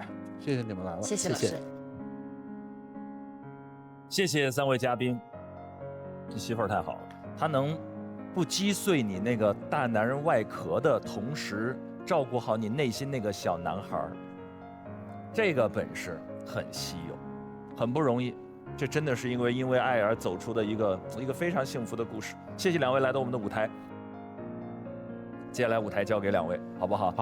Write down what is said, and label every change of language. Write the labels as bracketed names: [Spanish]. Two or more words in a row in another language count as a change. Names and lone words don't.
[Chinese] 謝謝你們來了，謝謝老師。謝謝3位嘉賓，這媳婦兒太好了，她能不擊碎你那個大男人外殼的同時，照顧好你內心那個小男孩，這個本事很稀有，很不容易。這真的是因為愛而走出的一個非常幸福的故事。謝謝2位來到我們的舞台，接下來舞台交給2位，好不好？